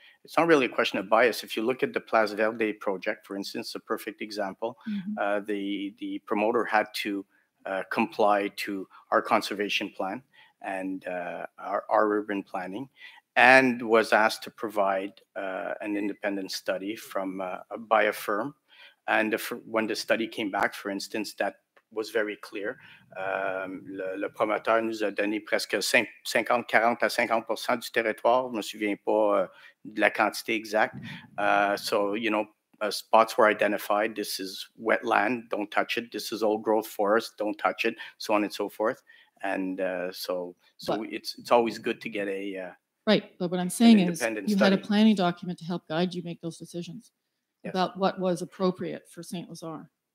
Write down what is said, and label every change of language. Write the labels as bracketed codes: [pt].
[en] it's not really a question of bias. If you look at the Place Verde project, for instance, a perfect example, the promoter had to comply to our conservation plan and our urban planning, and was asked to provide an independent study by a firm. And when the study came back, for instance, that was very clear. [fr] Le promoteur nous a donné presque 40 à 50% du territoire. Je ne me souviens pas de la quantité exacte. [en] So, you know, spots were identified. This is wetland, don't touch it. This is old growth forest, don't touch it, so on and so forth. And so it's always good to get a right. But what I'm saying is you had a study. planning document to help guide you make those decisions about what was appropriate for Saint-Lazare.